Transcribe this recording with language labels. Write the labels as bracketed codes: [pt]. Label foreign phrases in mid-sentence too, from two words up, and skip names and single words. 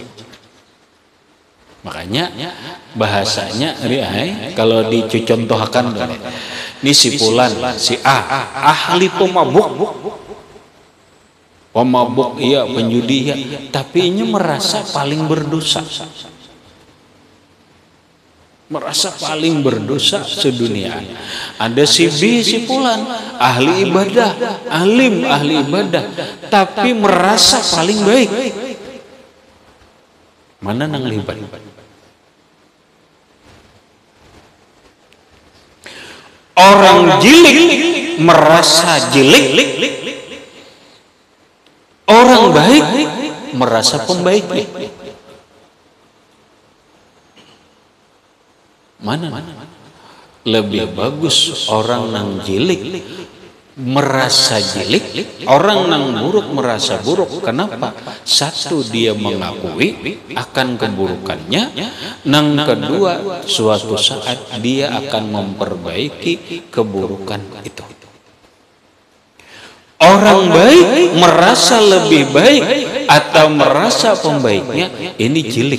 [id] Makanya bahasanya kalau dicontohkan ini si fulan, si A, ahli pemabuk iya, penjudi ya, tapi ini merasa paling berdosa. Merasa paling berdosa sedunia. Ada si B, si fulan, ahli ibadah, alim, ahli ibadah, tapi merasa paling baik. [bjn] Mana nang libat? Orang jilik merasa jilik, orang baik merasa pembaik. [id] Mana? [bjn] Lebih bagus orang nang jilik merasa jilik, orang nang buruk merasa buruk. Kenapa? [id] Satu, dia mengakui akan keburukannya. Nang kedua, suatu saat dia akan memperbaiki keburukan itu. Orang baik merasa lebih baik atau merasa pembaiknya, ini jilik.